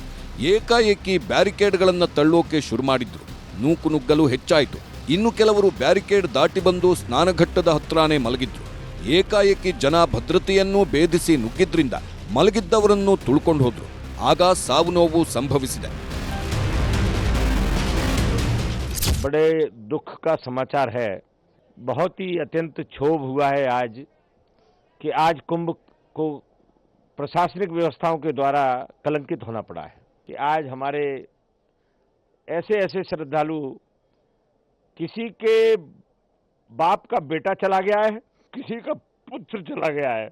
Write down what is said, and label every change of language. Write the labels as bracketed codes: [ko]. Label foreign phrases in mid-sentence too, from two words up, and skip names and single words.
[kn] ಏಕಾಏಕಿ ಬ್ಯಾರಿಕೇಡ್ಗಳನ್ನು ತಳ್ಳೋಕೆ ಶುರು ಮಾಡಿದ್ರು. ನೂಕುನುಗ್ಗಲು ಹೆಚ್ಚಾಯಿತು. ಇನ್ನು ಕೆಲವರು ಬ್ಯಾರಿಕೇಡ್ ದಾಟಿ ಬಂದು ಸ್ನಾನಘಟ್ಟದ ಹತ್ರನೇ ಮಲಗಿದ್ರು. ಏಕಾಏಕಿ ಜನ ಭದ್ರತೆಯನ್ನೂ ಭೇದಿಸಿ ನುಗ್ಗಿದ್ರಿಂದ ಮಲಗಿದ್ದವರನ್ನು ತುಳ್ಕೊಂಡು ಹೋದ್ರು. ಆಗ ಸಾವು ನೋವು ಸಂಭವಿಸಿದೆ. [hi] बड़े दुख का समाचार है। बहुत ही अत्यंत क्षोभ हुआ है आज कि आज कुंभ को प्रशासनिक व्यवस्थाओं के द्वारा कलंकित होना पड़ा है कि आज हमारे ऐसे ऐसे श्रद्धालु, किसी के बाप का बेटा चला गया है, किसी का पुत्र चला गया है।